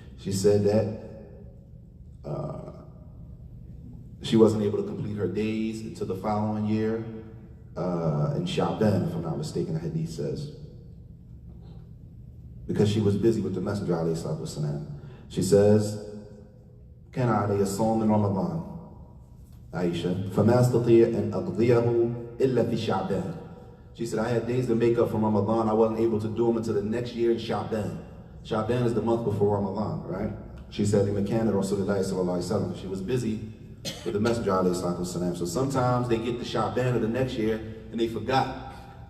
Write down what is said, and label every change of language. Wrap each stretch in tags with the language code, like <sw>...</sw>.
<en>She said that she wasn't able to complete her days until the following year in Sha'ban, if I'm not mistaken, the hadith says. Because she was busy with the Messenger, alayhi salatu wasalam. She says,</en> <ar>كان علي الصوم من رمضان عائشة فما أستطيع أن أقضيه إلا في شعبان.</ar> <en>She said, I had days to make up for Ramadan. I wasn't able to do them until the next year in Sha'ban. Sha'ban is the month before Ramadan, right? She said, she was busy with the Messenger, alayhi salatu wasalam. So sometimes they get to Sha'ban of the next year and they forgot.</en>